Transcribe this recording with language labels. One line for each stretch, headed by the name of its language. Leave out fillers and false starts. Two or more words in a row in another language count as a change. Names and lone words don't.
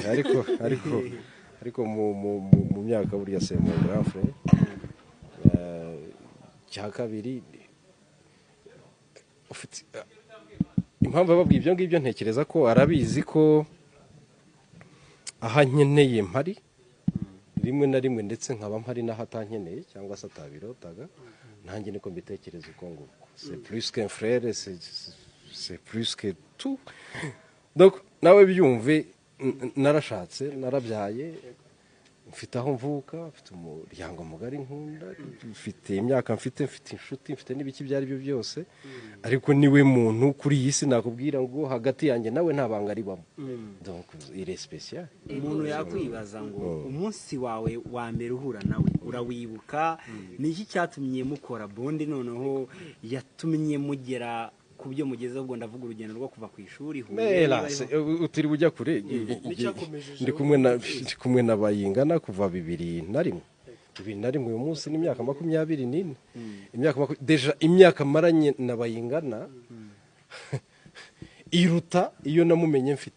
Kinyarwanda: ariko mu myaka buriya se mu grafre cya kabiri ufite impamvu babwiye ibyo ngibyo ntekereza ko arabizi ko aha nkeneye mpari rimwe na rimwe ndetse nkaba mpari n'aho atankeneye cyangwa se atabirotaga nanjye niko mbitekereza uko nguko
French: c'est plus qu'un frère c'est plus que tout.
Kinyarwanda: Donc nawe byumve narashatse narabyaye mfite aho mvuka mfite umuryango mugari nkunda mfite imyaka mfite inshuti mfite n'ibiki byari byo byose ariko niwe muntu kuri iyi si nakubwira ngo hagati yanjye nawe nta banga ribamo.
French: Donc il est spécial.
Kinyarwanda: Umuntu yakwibaza ngo umunsi wawe wa mbere uhura nawe urawibuka ni iki cyatumye mukora bonde noneho yatumye mugera kubyo mugezeho ubwo ndavuga urugendo rwo kuva ku ishuri utiri bujya kure ndi kumwe na Bayingana kuva 2001 uyu munsi ni imyaka 24 deja imyaka maranye na Bayingana iruta iyo namumenye mfite.